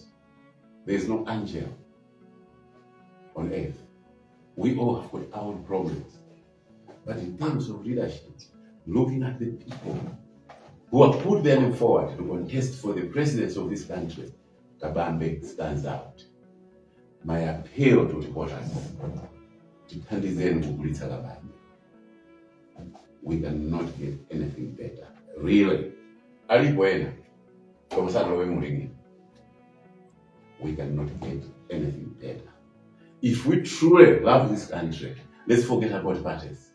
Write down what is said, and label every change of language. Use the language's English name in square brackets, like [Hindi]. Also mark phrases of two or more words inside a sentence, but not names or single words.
[English] There is no angel on earth. We all have got our own problems. But in terms of leadership, looking at the people who have put their name forward to contest for the presidency of this country, Kabambe stands out. My appeal to reporters, [Nyanja] thandizeni kukulitsa Kabambe. [English] We cannot get anything better. Really. [Nyanja] Alipoena, [English] we cannot get anything better. If we truly love this country, let's forget about parties.